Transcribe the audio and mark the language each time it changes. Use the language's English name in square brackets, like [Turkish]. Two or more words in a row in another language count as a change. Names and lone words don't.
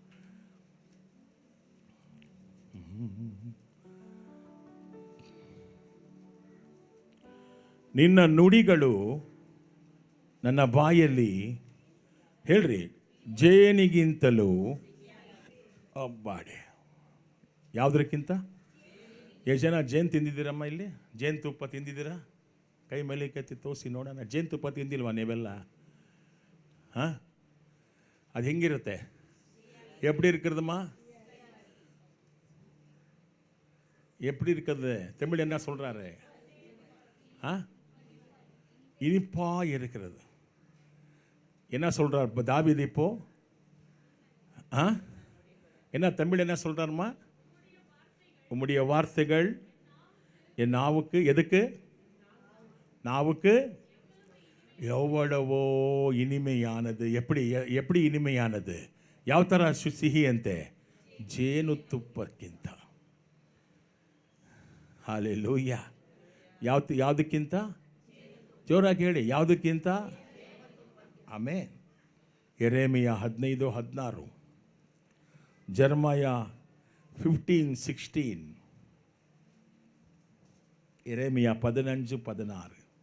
[Kannada] ನಿನ್ನ ನುಡಿಗಳು ನನ್ನ ಬಾಯಲ್ಲಿ, ಹೇಳ್ರಿ, ಜೇನಿಗಿಂತಲೂ ಅಬ್ಬಾಡೆ. ಯಾವುದಕ್ಕಿಂತ? ಎಷ್ಟು ಜನ ಜೇನು ತಿಂದಿದ್ದೀರಮ್ಮ ಇಲ್ಲಿ? ಜೇನುತುಪ್ಪ ತಿಂದಿದ್ದೀರಾ? ಕೈ ಮೇಲೆ ಕತ್ತಿ ತೋರಿಸಿ ನೋಡೋಣ. ಜೇನುತುಪ್ಪ ತಿಂದಿಲ್ವಾ ನೀವೆಲ್ಲ? ಹಾಂ, ಅದು ಹೆಂಗಿರುತ್ತೆ? [Tamil] எப்படி இருக்கிறதுமா? எப்படி இருக்கிறது? தமிழ் என்ன சொல்கிறாரு? ஆ, இனிப்பா இருக்கிறது. என்ன சொல்கிறார் தாவீது இப்போ? ஆ, என்ன தமிழ் என்ன சொல்கிறாருமா? உம்முடைய வார்த்தைகள் என் நாவுக்கு, எதுக்கு? நாவுக்கு எவ்வளவோ ಇನಿಮೆಯಾನದು. எப்படி இனிமையானது? [Kannada] ಯಾವ ಥರ ಸಿಹಿ ಅಂತೆ? ಜೇನುತುಪ್ಪಕ್ಕಿಂತ. ಹಾಲೆಲೂಯ. ಯಾವುದಕ್ಕಿಂತ? ಜೋರಾಗಿ ಹೇಳಿ, ಯಾವುದಕ್ಕಿಂತ? ಆಮೇನ್. ಯೆರೆಮೀಯ 15:16, ಜೆರೆಮೀಯ 15:16, ಯೆರೆಮೀಯ 15:16.